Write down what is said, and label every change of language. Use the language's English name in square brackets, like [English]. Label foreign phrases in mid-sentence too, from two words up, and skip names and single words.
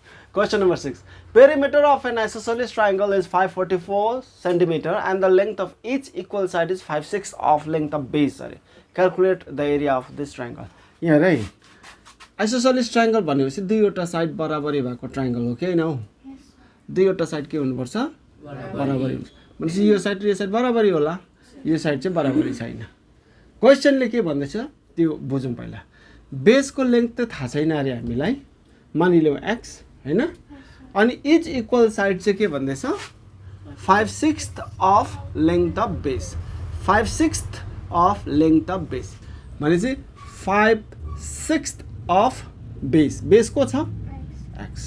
[English] Question number 6. Perimeter of an isosceles triangle is 544 centimeter and the length of each equal side is 5/6 of length of base. Calculate the area of this triangle. [Nepali] यहाँ है [English] isosceles triangle [Nepali] भनेपछि दुईवटा साइड बराबरी भएको ट्रायंगल हो कि हैन हो? दुईवटा साइड के हुनुपर्छ? बराबरी हुन्छ। भनेपछि यो साइड र यो साइड बराबरी होला, यो साइड चाहिँ बराबरी छैन। क्वेशनले के भन्दैछ त्यो बुझौँ पहिला। बेसको लेन्थ त थाहा छैन अरे हामीलाई, मानिलियौ x हैन, अनि [English] each equal side [Nepali] चाहिँ के भन्दैछ [English] 5/6 of length of base, 5/6 of length of base [Nepali] भनेपछि [English] 5/6 of base, [Nepali] बेस को छ x।